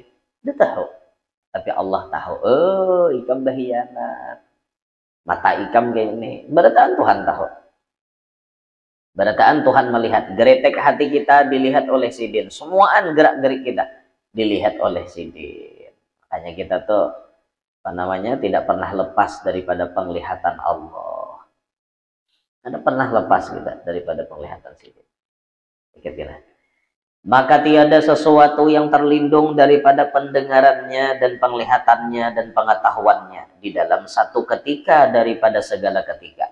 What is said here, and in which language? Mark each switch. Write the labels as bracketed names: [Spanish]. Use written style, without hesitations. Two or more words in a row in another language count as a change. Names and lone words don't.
[Indonesian] Dia tahu. Tapi Allah tahu. Oh, ikam berkhianat. Mata ikam kayak ini. Berarti Tuhan tahu. Berataan Tuhan melihat. Geretek hati kita dilihat oleh Sidin. Semuaan gerak-gerik kita dilihat oleh Sidin. Makanya kita tuh apa namanya tidak pernah lepas daripada penglihatan Allah. Tidak pernah lepas kita daripada penglihatan Sidin. Kira-kira. Maka tiada sesuatu yang terlindung daripada pendengarannya dan penglihatannya dan pengetahuannya di dalam satu ketika daripada segala ketika.